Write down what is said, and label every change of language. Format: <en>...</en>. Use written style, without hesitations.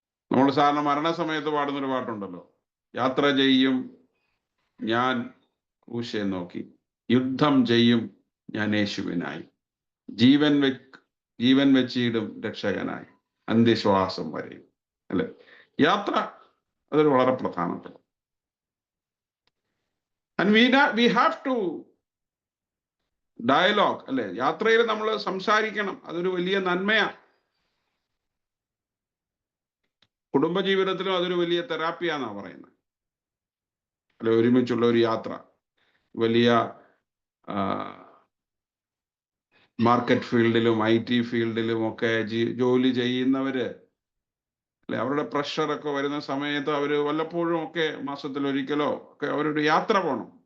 <ml>നമ്മൾ സാറിന് മരണസമയത്ത് പാടുന്നൊരു പാട്ടുണ്ടല്ലോ, യാത്ര ചെയ്യും ഞാൻ ക്രൂശെ നോക്കി, യുദ്ധം ചെയ്യും ഞാൻ യേശുവിനായി, ജീവൻ വെച്ചിടും രക്ഷകനായി, അന്ത്യശ്വാസം വരെയും അല്ലെ. യാത്ര അതൊരു വളരെ പ്രധാനപ്പെട്ട.</ml> <en>And we have to dialogue അല്ലെ.</en> <ml>യാത്രയിൽ നമ്മൾ സംസാരിക്കണം, അതൊരു വലിയ നന്മയാണ്. കുടുംബജീവിതത്തിലും അതൊരു വലിയ തെറാപ്പിയാന്നാണ് പറയുന്നത് അല്ലെ. ഒരുമിച്ചുള്ള ഒരു യാത്ര, വലിയ മാർക്കറ്റ് ഫീൽഡിലും IT ഫീൽഡിലും ഒക്കെ ജോലി ചെയ്യുന്നവര് അല്ലെ, അവരുടെ പ്രഷറൊക്കെ വരുന്ന സമയത്ത് അവർ വല്ലപ്പോഴും ഒക്കെ മാസത്തിലൊരിക്കലോ ഒക്കെ അവരൊരു യാത്ര പോകണം.</ml>